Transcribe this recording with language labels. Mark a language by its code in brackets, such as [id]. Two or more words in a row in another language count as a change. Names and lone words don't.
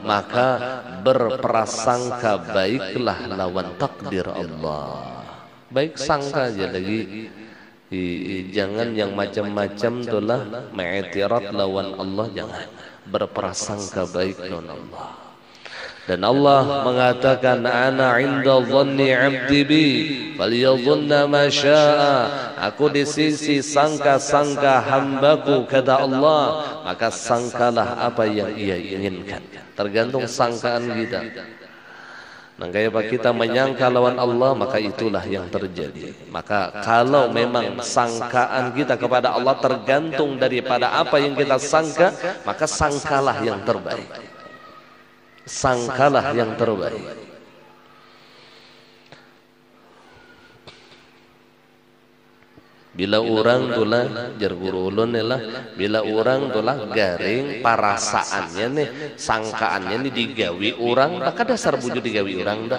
[bjn] Maka berprasangka baiklah lawan takdir Allah. Baik sangka aja lagi. Jangan yang macam-macam itulah mengiktirat lawan Allah, jangan. Berprasangka baik lawan Allah. Dan Allah mengatakan [ar] أنا عند ظن عبدي بي فليظن ما شاء. [bjn] Aku di sisi sangka-sangka hambaku, kata Allah, maka sangkalah apa yang ia inginkan. Tergantung sangkaan kita. Nah, kayak kita menyangka lawan Allah, maka itulah yang terjadi. Maka kalau memang sangkaan kita kepada Allah tergantung daripada apa yang kita sangka, maka sangkalah yang terbaik. Sangkalah yang terbaik. Bila orang tulah jar guru ulun lah, bila orang tulah garing perasaannya nih, sangkaannya nih digawi orang, maka dasar bujur digawi orang dah.